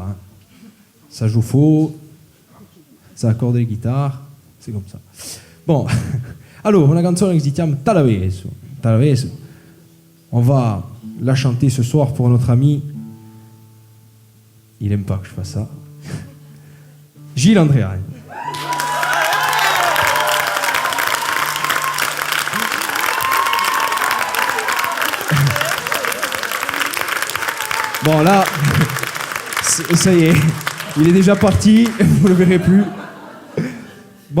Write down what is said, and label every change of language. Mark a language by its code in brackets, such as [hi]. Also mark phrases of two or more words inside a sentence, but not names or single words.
[fr] Hein. Ça joue faux, ça accorde les guitares, c'est comme ça. Bon, alors, [it] una canzone che si chiama Talaveso. Talaveso. [fr] On va la chanter ce soir pour notre ami. Il aime pas que je fasse ça. Gilles Andréani. Bon là, ça y est, il est déjà parti, vous ne le verrez plus.